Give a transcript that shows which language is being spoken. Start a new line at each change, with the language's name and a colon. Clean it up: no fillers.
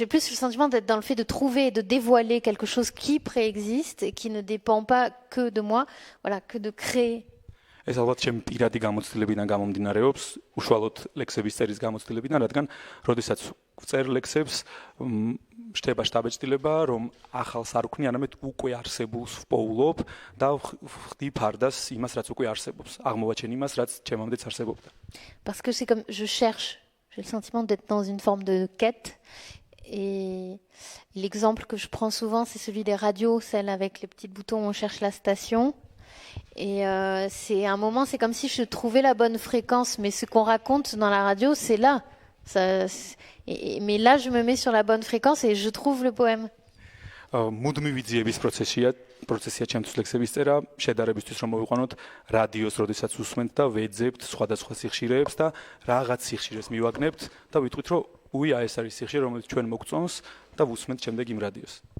French: J'ai plus le sentiment d'être dans le fait de trouver et de dévoiler quelque chose qui préexiste et qui ne dépend pas que de moi, voilà, que de créer.
Georgian: ეს ალბათ ჩემი პირადი გამოცდილებიდან გამომდინარეობს, უშუალოდ ლექსების წერის გამოცდილებიდან, რადგან როდესაც ვწერ ლექსებს, შთება შთაბეჭდილება, რომ ახალს არ ვქნი, არამედ უკვე არსებულს ვპოულობ და ვხდი ფარდას იმას, რაც უკვე არსებობს. აღმოვაჩენ იმას, რაც ჩემამდეც არსებობდა.
French: Parce que c'est comme je cherche, j'ai le sentiment d'être dans une forme de quête. Et l'exemple que je prends souvent, c'est celui des radios, celle avec les petits boutons où on cherche la station. Et c'est un moment, c'est comme si je trouvais la bonne fréquence, mais ce qu'on raconte dans la radio, c'est là. Mais là, je me mets sur la bonne fréquence et je trouve le poème.
Georgian: მუდმივი ძიების პროცესია ჩემთვის ლექსების წერა, შედარებისთვის რომ მოვიყვანოთ რადიოს, როდესაც უსმენთ და ვეძებთ სხვადასხვა სიხშირეებს და რაღაც სიხშირეს მივაგნებთ და ვიტყვით, რომ უია ეს არის სიხშირე, რომელიც ჩვენ მოგწონს და ვუსმენთ შემდეგ იმ რადიოს.